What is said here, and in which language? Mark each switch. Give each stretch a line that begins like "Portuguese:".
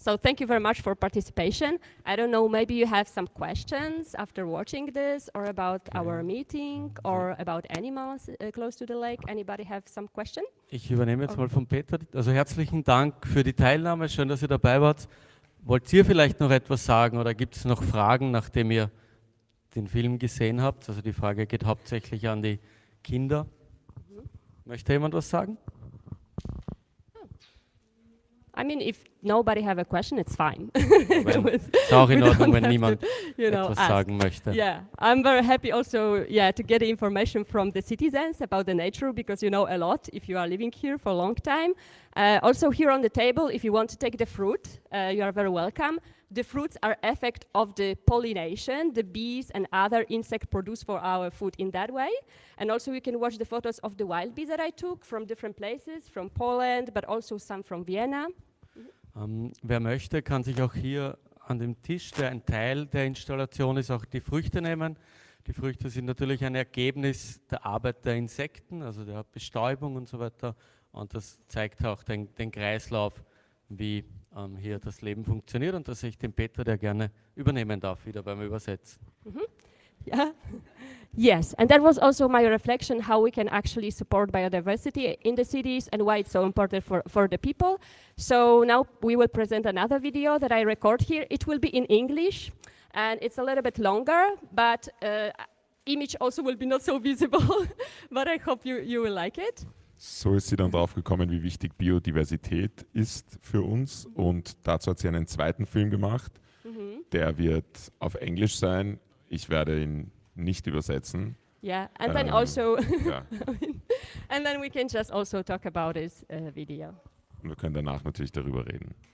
English: So thank you very much for participation. I don't know, maybe you have some questions after watching this or about our meeting or about animals close to the lake. Anybody have some question?
German: Ich übernehme jetzt mal von Peter. Also herzlichen Dank für die Teilnahme. Schön, dass ihr dabei wart. Wollt ihr vielleicht noch etwas sagen oder gibt es noch Fragen, nachdem ihr den Film gesehen habt? Also die Frage geht hauptsächlich an die Kinder. Möchte jemand was sagen?
English: I mean, if nobody have a question, it's fine.
German: Ist auch in Ordnung, wenn niemand etwas sagen möchte.
English: Yeah, I'm very happy also, to get the information from the citizens about the nature, because you know a lot if you are living here for a long time. Also here on the table, if you want to take the fruit, you are very welcome. The fruits are effect of the pollination, the bees and other insects produce for our food in that way. And also you can watch the photos of the wild bees that I took from different places, from Poland, but also some from Vienna.
German: Wer möchte, kann sich auch hier an dem Tisch, der ein Teil der Installation ist, auch die Früchte nehmen. Die Früchte sind natürlich ein Ergebnis der Arbeit der Insekten, also der Bestäubung und so weiter. Und das zeigt auch den Kreislauf, wie hier das Leben funktioniert. Und das sehe ich den Peter, der gerne übernehmen darf, wieder beim Übersetzen.
English: Yeah. Yes, and that was also my reflection how we can actually support biodiversity in the cities and why it's so important for the people. So now we will present another video that I record here. It will be in English and it's a little bit longer, but image also will be not so visible, but I hope you will like it.
German: So ist sie dann drauf gekommen, wie wichtig Biodiversität ist für uns, und dazu hat sie einen zweiten Film gemacht. Der wird auf Englisch sein. Ich werde ihn nicht übersetzen.
English: Yeah, and then also,
German: ja.
English: and then we can just also talk about this video.
German: Und wir können danach natürlich darüber reden.